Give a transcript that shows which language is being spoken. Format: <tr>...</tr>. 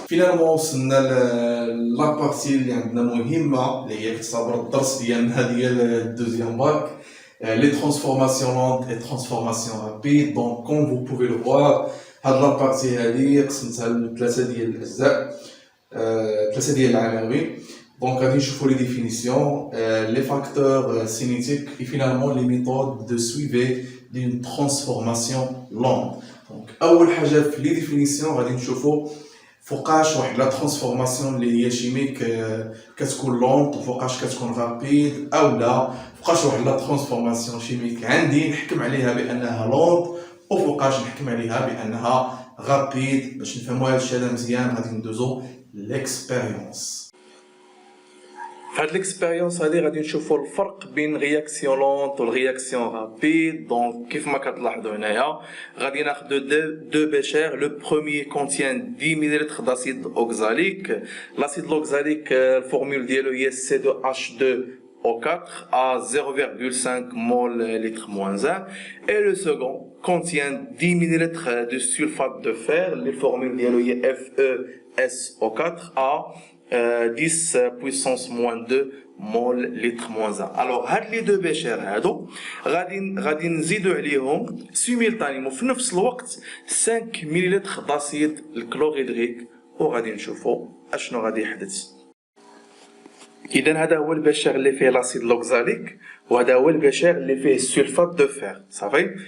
<ar>فينالمون وصلنا لا بارتي اللي عندنا مهمه اللي هي كتصابر الدرس ديالنا ديال الدوزيام باك، لي ترانسفورماسيون لونت اي ترانسفورماسيون رابيد. دونك كوم فو بوفي لو فوار هاد لا بارتي هادي قسمتها لثلاثه ديال الاجزاء، ثلاثه ديال العناوين.</ar> <fr>Donc, on va voir les définitions, les facteurs cinétiques et finalement les méthodes de suivi d'une transformation lente. Donc,</fr> <ar>أول حاجة في</ar> <fr>les définitions</fr> <ar>غادي نشوفوا فوقاش واحد لا ترانسفورماسيون اللي هي شيميك كتكون لونط وفوقاش كتكون رابيد، أو لا فوقاش واحد لا ترانسفورماسيون شيميك عندي نحكم عليها بأنها لونط وفوقاش نحكم عليها بأنها رابيد. باش نفهموا هذا الشيء هذا مزيان غادي ندوزو l'expérience. في هاد ليكسبيريونس هادي غادي نشوفوا الفرق بين رياكسيون لونط والرياكسيون رابيد. دونك كيف ما كتلاحظوا هنايا غادي ناخذ دو بيشير. لو بروميير كونتيان 10 ملل داسيد اوكزاليك. لاسيد اوكزاليك الفورمول ديالو هي</ar> <fr>C2H2O4 à 0,5 mol litre moins 1, et le second contient 10 ml de sulfate de fer. Les formules</fr> <ar>ديالو</ar> <fr>هي FeSO4 à 10 puissance moins 2 mol litre moins 1. Alors</fr> <ar>هاد لي دو بيشير هادو غادي نزيدو عليهم سيميلتانيمون في نفس الوقت 5 ملل داسيد الكلوريدريك، وغادي نشوفو اشنو غادي يحدث. اذا هذا هو البشر اللي فيه لاسيد لوكزاليك، وهذا هو البشر اللي فيه السلفات دو فير. صافي.</ar>